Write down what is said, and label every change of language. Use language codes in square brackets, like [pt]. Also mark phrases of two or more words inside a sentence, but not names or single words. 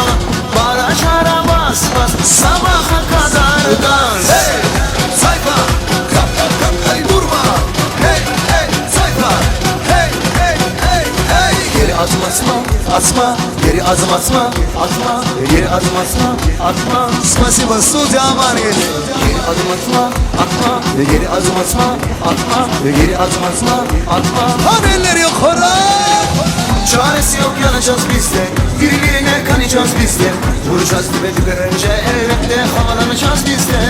[tr] Bara çara bas bas, sabaha kadar dans. Hey! Sayfa! Hadi durma. Hey hey sayfa. Hey hey hey hey. Geri adım atma, atma, geri adım atma, atma, geri adım atma, atma. [ru] Спасибо, студия Амаргель. [tr] Geri adım atma, atma, geri adım atma, atma, geri adım atma, atma. Hadi elleri yukarı. Çaresi yok, yanacağız biz de, birbirine kanacağız biz de. Vuracağız dibe dibe önce, elbette havalanacağız biz de.